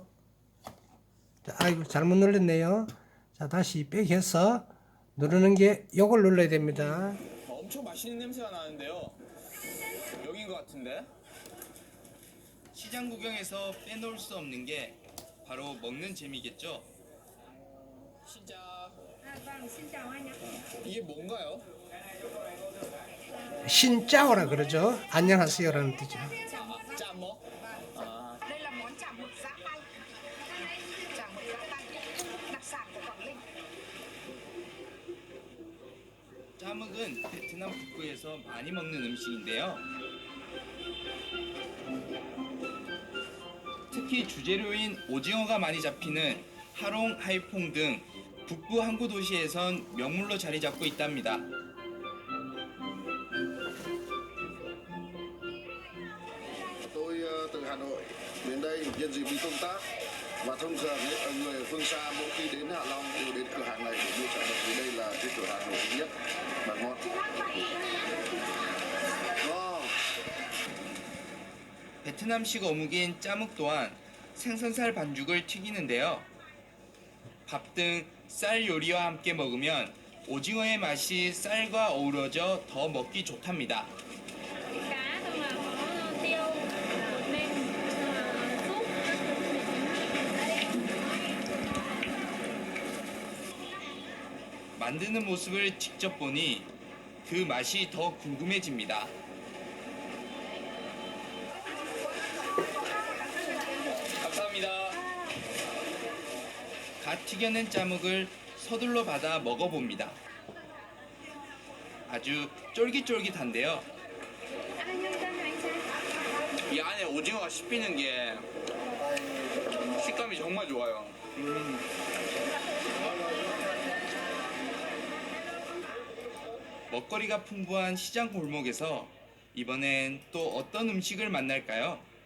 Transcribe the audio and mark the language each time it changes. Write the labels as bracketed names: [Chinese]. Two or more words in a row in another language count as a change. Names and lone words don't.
[Korean] 자, 아이고 잘못 눌렀네요. 자, 다시 백해서 누르는 게 요걸 눌러야 됩니다. 엄청 맛있는 냄새가 나는데요. 여긴 것 같은데? 시장 구경에서 빼놓을 수 없는 게 바로 먹는 재미겠죠. 시작. [Vietnamese] Vâng, xin chào anh ạ. [Korean] 이게 뭔가요? 신짜오라 그러죠. 안녕하세요라는 뜻이죠. 짜먹? [Vietnamese] Đây là món chả mực giã tay. Chả mực giã tay, đặc sản của Quảng Ninh. [Korean] 짜먹은 베트남 북부에서 많이 먹는 음식인데요. 특히 주재료인 오징어가 많이 잡히는 하롱, 하이퐁 등 북부 항구 도시에선 명물로 자리 잡고 있답니다. [Vietnamese] Tôi từ Hà Nội đến đây nhân dịp đi công tác và thông thường người ở phương xa mỗi khi đến Hạ Long đều đến cửa hàng này để mua chả mực vì đây là cái cửa hàng nổi tiếng nhất và ngon. [Korean] 베트남식 어묵인 짜묵 또한 생선살 반죽을 튀기는데요. 밥 등 쌀 요리와 함께 먹으면 오징어의 맛이 쌀과 어우러져 더 먹기 좋답니다. [Vietnamese] Cá xong là có tiêu, nêm, súp. [Korean] 만드는 모습을 직접 보니 그 맛이 더 궁금해집니다. 감사합니다. 갓 튀겨낸 짜묵을 서둘러 받아 먹어봅니다. 아주 쫄깃쫄깃한데요. [Vietnamese] Anh nhân dân anh xem. [Korean] 이 안에 오징어가 씹히는 게 식감이 정말 좋아요. 먹거리가 풍부한 시장 골목에서 이번엔 또 어떤 음식을 만날까요?